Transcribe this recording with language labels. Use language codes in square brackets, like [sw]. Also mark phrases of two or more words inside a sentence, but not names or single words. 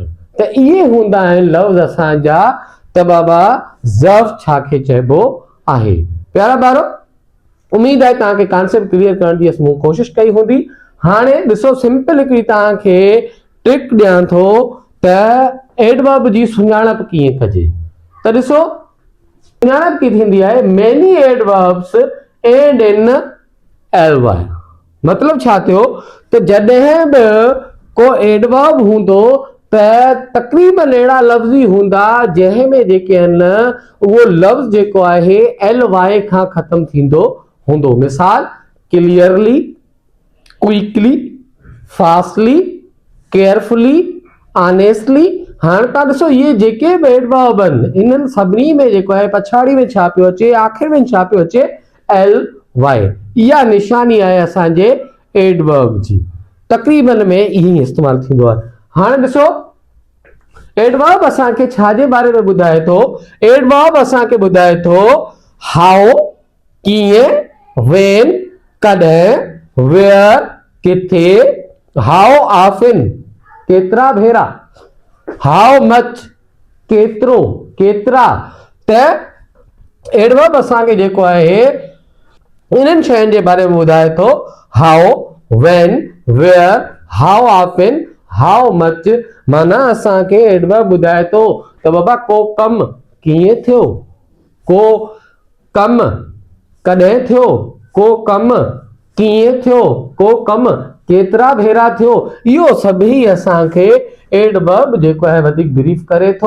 [sd] त इहे हूंदा आहिनि लफ़्ज़ असांजा। त बाबा ज़र्फ़ छा खे चइबो आहे। प्यारा ॿारो, उम्मीद आहे तव्हांखे [en] concept clear [sd] करण जी मूं कोशिशि कई हूंदी। हाणे ॾिसो सिंपल हिकिड़ी तव्हांखे ट्रिक ॾियां थो त एडवर्ब जी सुञाणप कीअं कजे। त ॾिसो सुञाणप की थींदी आहे [en] many adverbs end in L-Y. [sd] मतलब छा थियो त जॾहिं बि को एडवर्ब हूंदो त तक़रीबन अहिड़ा लफ़्ज़ हूंदा जंहिं में जेके आहिनि उहो लफ़्ज़ जेको आहे एल-वाई खां ख़तम थींदो हूंदो। मिसाल [en] clearly, quickly, fastly, carefully, honestly. [sd] हाणे तव्हां ॾिसो इहे जेके बि एडवर्ब आहिनि इन्हनि सभिनी में जेको आहे पछाड़ी में छा पियो अचे, आख़िर में छा पियो अचे, एल-वाई। इहा निशानी आहे असांजे एडवर्ब जी। तक़रीबन में इहे इस्तेमाल थींदो आहे। हाणे ॾिसो एडवर्ब असांखे छा जे बारे में ॿुधाए थो। एडवर्ब असांखे ॿुधाए थो हाउ कीअं, व्हेन कॾहिं, वेयर किथे, [en] how often [sd] केतिरा भेरा, [en] how much [sd] केतिरो केतिरा। त एडवर्ब असांखे जेको आहे इन्हनि शयुनि जे बारे में ॿुधाए थो। [en] How, when, where, how often, how much. [sd] माना असांखे एडवर्ब ॿुधाए थो त बाबा को कम कीअं थियो, को कम कॾहिं थियो, को कम कीअं थियो, को कम केतिरा भेरा थियो। इहो सभई असांखे एडवर्ब जेको आहे वधीक ब्रीफ करे थो।